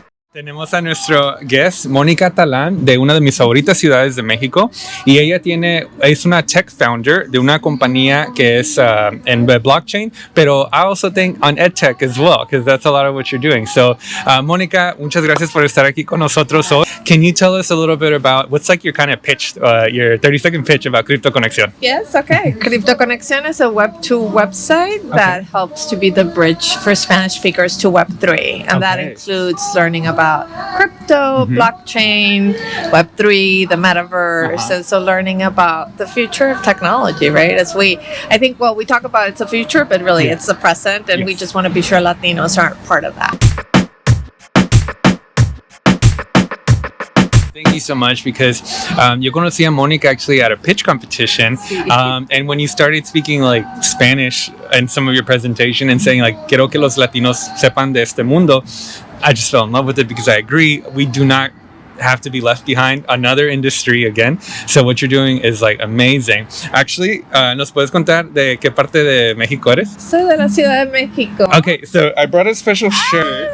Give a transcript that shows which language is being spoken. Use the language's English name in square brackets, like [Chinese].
[Spanish] Tenemos a nuestro guest, Mónica Talan, de una de mis favoritas ciudades de México, y ella es una tech founder de una compañía que es en blockchain, pero [English] I also think on edtech as well, because that's a lot of what you're doing. [Spanish] So, Mónica, muchas gracias por estar aquí con nosotros hoy. [English] Can you tell us a little bit about what's like your kind of pitch, your 30-second pitch about CryptoConexión? Yes, okay. CryptoConexión is a Web2 website that helps to be the bridge for Spanish speakers to Web3, and that includes learning about crypto, blockchain, Web3, the Metaverse, and so learning about the future of technology, right? I think we talk about it's the future, but really it's the present, and we just want to be sure Latinos aren't part of that. Thank you so much, because [Spanish] yo conocí a Mónica [English] actually at a pitch competition, and when you started speaking like Spanish in some of your presentation and saying like [Spanish] quiero que los Latinos sepan de este mundo, [English] I just fell in love with it, because I agree, we do not have to be left behind, another industry again. So what you're doing is like amazing. [Spanish] Actually, ¿nos puedes contar de qué parte de México eres? Soy de la Ciudad de México. [English] Okay, so I brought a special shirt.